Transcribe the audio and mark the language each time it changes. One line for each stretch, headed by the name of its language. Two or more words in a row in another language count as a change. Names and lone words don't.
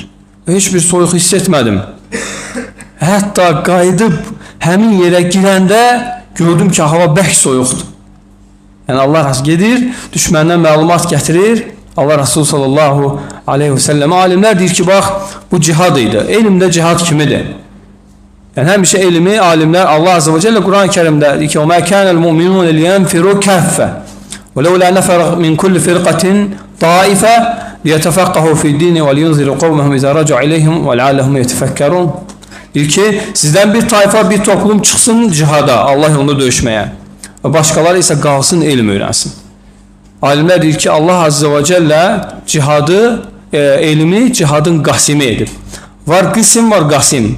Azerbaijani: Və heç bir soyuq hiss etmədim. Hətta qayıdıb həmin yerə girəndə gördüm ki, hava bərk soyuqdur. Yəni Allah Resulü gedir, düşməndən məlumat gətirir. Allah Resulü
Arabic: صلى الله عليه وسلم
Azerbaijani: alimlər deyir ki, bax, bu cihad idi. Elmdə cihad kimidir? Yəni həmişə elmi alimlər Allah
Arabic: عز وجل
Azerbaijani: Quran-ı Kerimdə deyir ki,
Arabic: وَمَا كَانَ الْمُؤْمِنُونَ لِيَنْفِرُوا كَافَّةً وَلَوْلَا نَفَرَ مِنْ كُلِّ فِرْقَةٍ طَائِفَةً لِيَتَفَقَّهُوا فِي الدِّينِ وَلِيُنْذِرُوا قَوْمَهُمْ إِذَا رَجَعُوا إِلَيْهِمْ وَلَعَلَّهُمْ يَتَفَكَّرُونَ
Azerbaijani: deyir ki, sizdən bir tayfa, bir toplum çıxsın cihada, Allah yolunda döyüşməyə. Və başqaları isə qalsın, elm öyrənsin. Alimlər deyir ki, Allah
Arabic: عز وجل
Azerbaijani: cihadı, elmi cihadın qasimi edib. Var qism, var qasim.